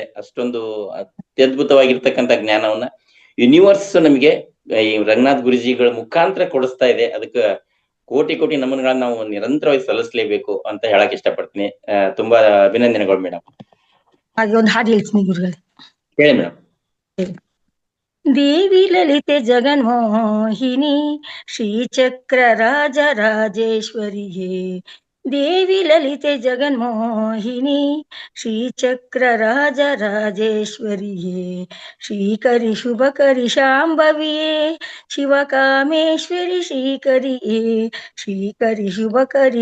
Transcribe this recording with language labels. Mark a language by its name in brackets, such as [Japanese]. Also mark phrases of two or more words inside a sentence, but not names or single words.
[Kannada] ಅಷ್ಟೊಂದು ಅತ್ಯದ್ಭುತವಾಗಿರ್ತಕ್ಕಂಥ ಜ್ಞಾನವನ್ನ ಯೂನಿವರ್ಸ್ ನಮಗೆ ಈ ರಂಗನಾಥ್ ಗುರುಜಿಗಳ ಮುಖಾಂತರ ಕೊಡಿಸ್ತಾ ಇದೆ. ಅದಕ್ಕೆ ಕೋಟಿ ಕೋಟಿ ನಮನಗಳನ್ನ ನಾವು ನಿರಂತರವಾಗಿ ಸಲ್ಲಿಸಲೇಬೇಕು ಅಂತ ಹೇಳಕ್ ಇಷ್ಟಪಡ್ತೀನಿ. ತುಂಬಾ ಅಭಿನಂದನೆಗಳು ಮೇಡಮ್. ಹಾಗೆ ಒಂದು ಹಾಡು ಹೇಳ್ತೀನಿ ಗುರುಗಳೇ. ಹೇಳಿ ಮೇಡಮ್. ದೇವಿ ಲಲಿತೆ ಜಗನ್ಮೋಹಿನಿ ಶ್ರೀಚಕ್ರ ರಾಜರಾಜೇಶ್ವರಿಯೇ, ದೇವಿ ಲಲಿತೆ ಜಗನ್ಮೋಹಿನಿ ಶ್ರೀಚಕ್ರ ರಾಜರಾಜೇಶ್ವರಿಯೇ, ಶ್ರೀಕರಿ ಶುಭಕರಿ ಶಾಂಭವಿಯೇ ಶಿವಕಾಮೇಶ್ವರಿ ಶ್ರೀಕರಿಯೇ, ಶ್ರೀಕರಿ ಶುಭಕರಿ